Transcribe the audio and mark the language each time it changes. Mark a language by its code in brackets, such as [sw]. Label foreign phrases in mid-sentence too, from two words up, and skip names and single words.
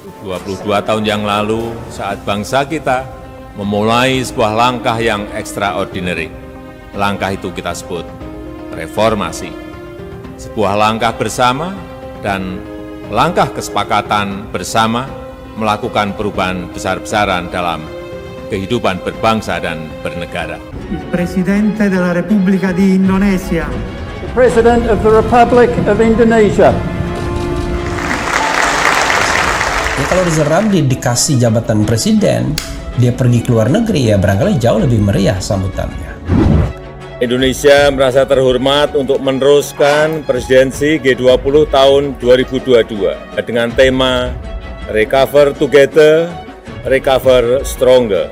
[id] 22 tahun yang lalu saat bangsa kita memulai sebuah langkah yang extraordinary. Langkah itu kita sebut reformasi. Sebuah langkah bersama dan langkah kesepakatan bersama melakukan perubahan besar-besaran dalam kehidupan berbangsa dan bernegara. [it] Il Presidente della Repubblica di Indonesia. [en] The President of the Republic of Indonesia. [id] Kalau Rizal dikasih jabatan presiden, dia pergi ke luar negeri, barangkali jauh lebih meriah sambutannya. Indonesia merasa terhormat untuk meneruskan presidensi G20 tahun 2022 dengan tema Recover Together, Recover Stronger.